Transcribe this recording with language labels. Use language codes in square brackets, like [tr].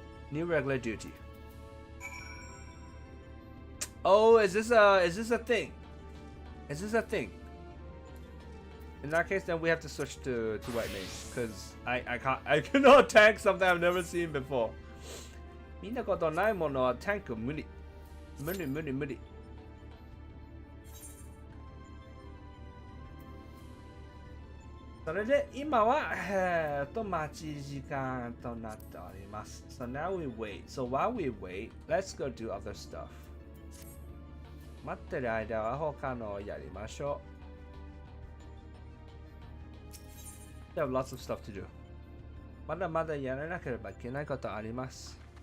[en] New regular duty. Oh, is this a thing? Is this a thing? In that case, then we have to switch to white mage, because I cannot tank something I've never seen before. [ja] 見たことないものはタンク無理。無理無理無理。それで今は待ち時間となっております。 [en] So now we wait. So while we wait, let's go do other stuff. [ja] 待ってる間は他のをやりましょう。 [en] We have lots of stuff to do. [ja] まだまだやらなければいけないことあります。